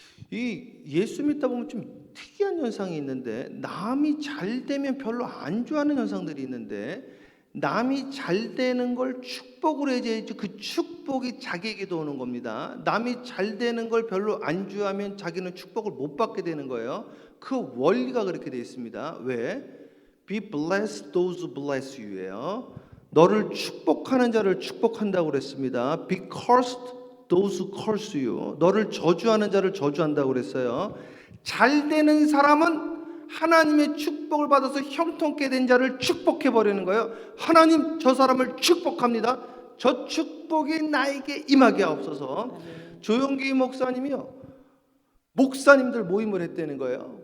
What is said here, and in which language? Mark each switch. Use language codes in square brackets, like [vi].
[ko] 이 예수 믿다 보면 좀 특이한 현상이 있는데 남이 잘 되면 별로 안 좋아하는 현상들이 있는데 남이 잘 되는 걸 축복으로 해야지 그 축복이 자기에게도 오는 겁니다. 남이 잘 되는 걸 별로 안 좋아하면 자기는 축복을 못 받게 되는 거예요. 그 원리가 그렇게 되어 있습니다. 왜? [en] Be blessed those who bless you예요. [ko] 너를 축복하는 자를 축복한다고 그랬습니다. [en] Be cursed those who curse you. [ko] 너를 저주하는 자를 저주한다고 그랬어요. 잘 되는 사람은 하나님의 축복을 받아서 형통케 된 자를 축복해 버리는 거예요. 하나님 저 사람을 축복합니다. 저 축복이 나에게 임하게 하옵소서. 조용기 목사님이요, 목사님들 모임을 했다는 거예요.